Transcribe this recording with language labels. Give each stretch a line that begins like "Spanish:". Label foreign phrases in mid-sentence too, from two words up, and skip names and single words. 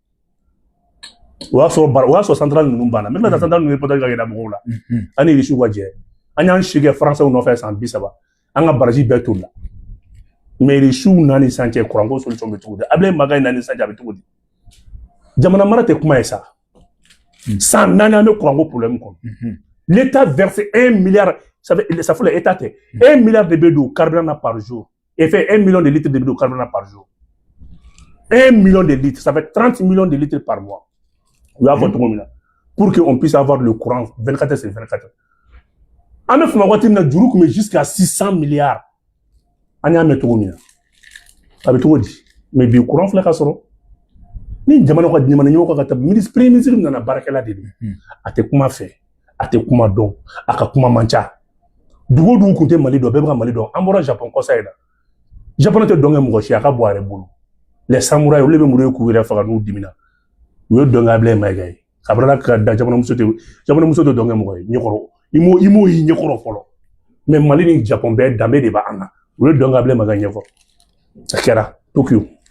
Bambara: o y'a sɔrɔ centrale ninnu banna n bɛ tila ka centrale ninnu reportage ka yɛlɛ mɔgɔw la an ni Irisiw ka jɛ an y'an si kɛ français nɔfɛ san 30 an ka baraji bɛɛ toli la mais Irisiw nani sisan cɛ kuranko solution bɛ cogo di Abdoulaye Mayiga nani sisan cɛ a bɛ cogo di jamana mara tɛ kuma ye sa san 4 an bɛ kuranko problème kɔnɔ
French: l'État verse 1 milliard ça fait l'État
Bambara: tɛ 1 milliard de bɛ don
French: carburant par jour et fait 1 million de litres
Bambara: de bɛ don
French: carburant par jour 1 million de litres ça fait 30 millions de litres par mois
Bambara: u y'a fɔ cogo min na
French: pour que on puisse avoir le courant 24 heures sur 24
Bambara: an bɛ fama waati min na juru tun bɛ
French: jusqu'à 600 milliards
Bambara: an y'a mɛn cogo min na a bɛ cogo di mais bi courant filɛ ka sɔrɔ ni jamana ka jamana ɲɛmɔgɔ ka taa
French: premier ministre
Bambara: nana baarakɛla de don a tɛ kuma fɛ a tɛ kuma dɔn a ka kuma man ca dugu dun tun tɛ Mali dɔn bɛɛ bɛ ka Mali dɔn an bɔra Japon kɔsa in na Japon tɛ dɔn kɛ mɔgɔ si a ka bɔ a yɛrɛ bolo
French: les samouraïs
Bambara: olu bɛ muru ye k'u yɛrɛ faga n'u dimina u ye dɔn kɛ Abdoulaye Mayiga ye a bɔra ka da jamana muso tɛ dɔn kɛ mɔgɔ ye ɲɛkɔrɔ i m'o y'i ɲɛkɔrɔ fɔlɔ mais Mali ni Japon bɛɛ danbe de b'an na u ye dɔn kɛ Abdoulaye Mayiga ɲɛfɔ a kɛra Tokyo